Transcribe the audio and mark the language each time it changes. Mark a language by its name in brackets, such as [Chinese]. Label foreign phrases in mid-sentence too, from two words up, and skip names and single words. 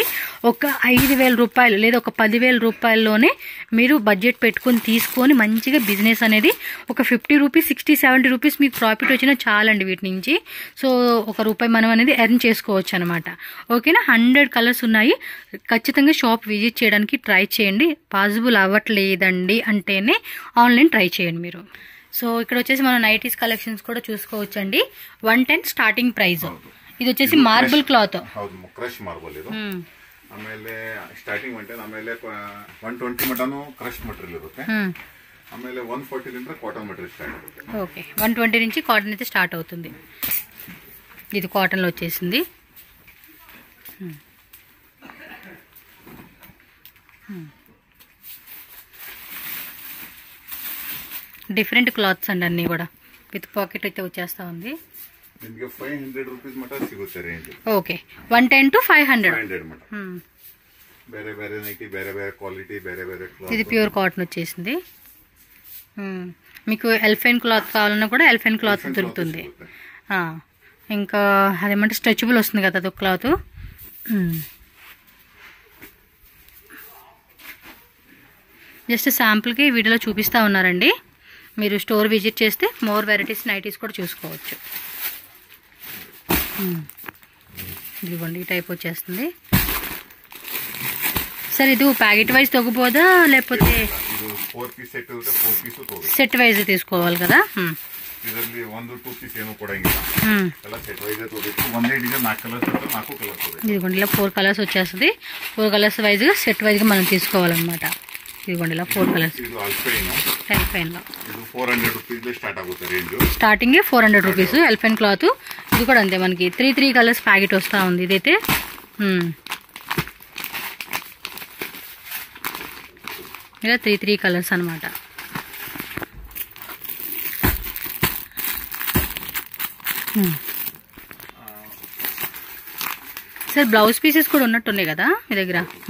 [Telugu] ఒక 5,000 రూపాయలు లేదా ఒక 10,000 రూపాయల్లోనే మీరు బడ్జెట్ పెట్టుకొని తీసుకొని మంచిగా బిజినెస్ అనేది ఒక 50 రూపీస్ 60-70 రూపీస్ మీకు ప్రాఫిట్ వచ్చినా చాలండి వీటి నుంచి. సో ₹1 మనం అనేది ఎర్న్ చేసుకోవచ్చు అనమాట. ఓకేనా. 100 కలర్స్ ఉన్నాయి. ఖచ్చితంగా [English] shop visit [Telugu] చేయడానికి ట్రై చేయండి. పాసిబుల్ అవ్వట్లేదండి అంటేనే ఆన్లైన్ ట్రై చేయండి మీరు. సో ఇక్కడ వచ్చేసి మనం నైటీస్ కలెక్షన్స్ కూడా చూసుకోవచ్చండి. 110 [English] starting price. [Telugu] ಇದು వచ్చేసి మార్బుల్ క్లాత్. [Kannada] ಹೌದು, [English] crush marble [Kannada] ಇದು. ಆಮೇಲೆ ಸ್ಟಾರ್ಟಿಂಗ್ 110, ಆಮೇಲೆ 120 ಮಟನು [English] crush material [Kannada] ಇರುತ್ತೆ. ಆಮೇಲೆ 140 ರಿಂದ [English] cotton material start [Telugu] అవుతుంది. ఓకే, 120 నుంచి కాటన్ అయితే స్టార్ట్ అవుతుంది. ఇది కాటన్ లో వచ్చేసింది. [English] different cloths [Telugu] అండి అన్ని కూడా. [English] with pocket [Telugu] అయితే వచ్చేస్తా ఉంది. [Kannada] ನಿಮಗೆ 500 ರೂಪೀಸ್ ಮಟ ಸಿಗುತ್ತೆ ರೇಂಜ್. [Telugu] ఓకే, 110 to 500 [Kannada] ಮಟ. ಬೇರೆ ಬೇರೆ ನೈಟಿ, ಬೇರೆ ಬೇರೆ ಕ್ವಾಲಿಟಿ, ಬೇರೆ ಬೇರೆ ಕ್ಲಾತ್. [Telugu] ఇది [English] pure cotton [Telugu] వచ్చేసింది. మీకు ఎల్ఫెన్ క్లాత్ కావాలన్నా కూడా ఎల్ఫెన్ క్లాత్ దొరుకుతుంది. ఇంకా అదేమంటే స్ట్రెచబుల్ వస్తుంది కదా అదొక క్లాత్. జస్ట్ శాంపుల్కి వీడియోలో చూపిస్తూ ఉన్నారండి. మీరు [English] store visit [Telugu] చేస్తే [English] more varieties nighties [Telugu] కూడా చూసుకోవచ్చు. ఇదిగోండి ఈ టైప్ వచ్చేస్తుంది. సార్ ఇది [English] packet wise [Telugu] తగ్గిపోదా లేకపోతే [English] set wise [Telugu] తీసుకోవాలి కదా? [Kannada] ಇದರಲ್ಲಿ 1-2 ಪೀಸ್ ಏನು ಕೊಡಂಗಿಲ್ಲ, ಎಲ್ಲ [English] set wise [Kannada] ತಗೋಬೇಕು. ಒಂದೇ ಡಿಸೈನ್ 4 కలర్స్ ಇರುತ್ತೆ, 4 కలర్స్ ತಗೋಬೇಕು. [Telugu] ఇదిగోండి ఇలా 4 కలర్స్ వచ్చేస్తుంది. 4 కలర్స్ వైజ్గా సెట్ వైజ్గా మనం తీసుకోవాలన్నమాట. ఇదిగోండి ఇలా 4 కలర్స్. [Kannada] ಇದು ಅಲ್ಪೈನ್. [Telugu] ఎల్ఫైన్లో [Kannada] ಇದು 400 ರೂಪೀಸ್ స్టార్ట్ ఆగుతుంది రేంజ్. [Telugu] స్టార్టింగ్ 400 రూపీస్ ఎల్ఫైన్ క్లాత్. ఇది కూడా అంతే, మనకి 3 [English] colours packet [Telugu] వస్తూ ఉంది. ఇదైతే ఇలా 3 కలర్స్ అనమాట. సార్ [English] blouse pieces [Telugu] కూడా ఉన్నట్టున్నాయి కదా మీ దగ్గర?